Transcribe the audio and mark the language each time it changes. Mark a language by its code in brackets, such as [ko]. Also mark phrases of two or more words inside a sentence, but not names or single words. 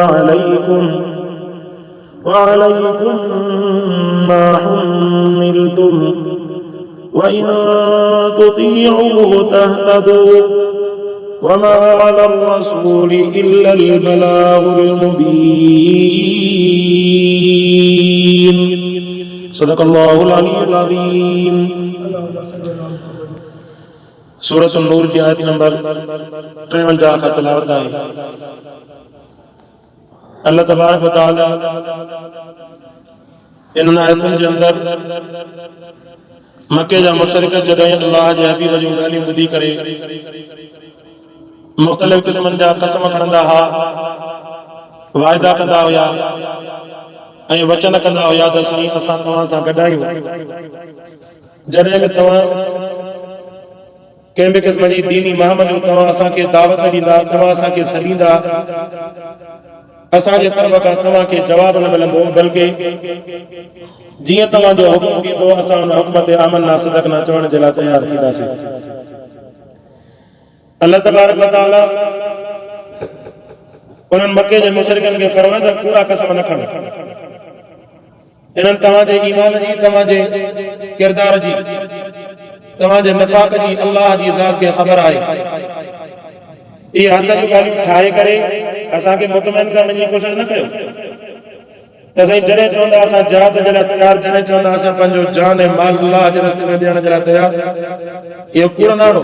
[ar] وعليكم ما حملتم وإن تطيعوه تهتدوا وما على الرسول إلا البلاغ المبين. صدق الله العلي العظيم. [hi] सूरत नूर की आयत नंबर 53 का तिलावत है। [ar] الله تبارك وتعالى [sd] इन आयतुनि जे अंदर मक्के जा मुशरिक जॾहिं अल्लाह जे हबीब जूं ॻाल्हियूं ॿुधी करे मुख़्तलिफ़ क़िस्मनि जा कसम खणंदा हुआ, वाइदा कंदा हुया ऐं वचन कंदा हुया त साईं असां तव्हां सां गॾु आहियूं। जॾहिं बि तव्हां कंहिं बि क़िस्म जी दीनी महम जो तव्हां असांखे दावत ॾींदा, तव्हां असांखे सॾींदा, असांजे तरफ़ खां तव्हांखे जवाब न मिलंदो, बल्कि जीअं तव्हांजो हुकुम थींदो असां हुन हुकुम ते [ar] آمنا صدقنا [sd] चवण जे लाइ तयारु थींदासीं। [ar] الله تبارك وتعالى [sd] उन्हनि मके जे मुशरिकनि खे फरमायो त कूड़ा कसम न खणो। इन्हनि तव्हांजे ईमान जी, तव्हांजे किरदार जी, तव्हांजे निफाक जी अल्लाह जी ज़ात खे ख़बर आहे। इहे हथ जूं ॻाल्हियूं ठाहे करे असांखे मुतमइन करण जी कोशिशि न कयो त साईं जॾहिं चवंदा असां जिहाद जे लाइ तयारु, जॾहिं चवंदा असां पंहिंजो जान ऐं माल अल्लाह जे रस्ते में ॾियण जे लाइ तयारु, इहो कूड़ न आड़ो।